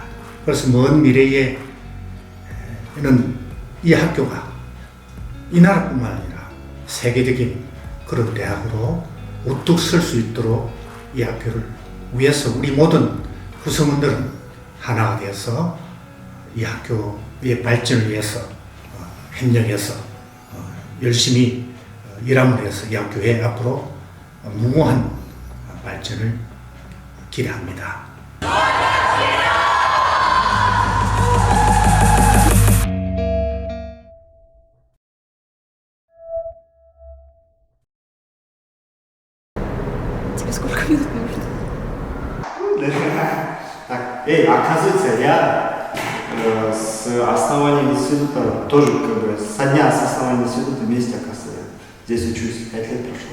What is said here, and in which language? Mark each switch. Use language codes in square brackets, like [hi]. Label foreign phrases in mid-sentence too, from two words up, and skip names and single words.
[ko] 그래서 먼 미래에는 이 학교가 이 나라뿐만 아니라 세계적인 그런 대학으로 우뚝 설 수 있도록 이 학교를 위해서 우리 모든 구성원들은 하나가 되어서 이 학교의 발전을 위해서 협력해서 열심히 일함으로 해서 이 학교에 앞으로 무궁한 발전을 기대합니다. [ru] Тебе сколько минут нужно? Так, оказывается, я с основания института тоже как бы со дня с основания института вместе, оказывается, здесь учусь, 5 лет прошло.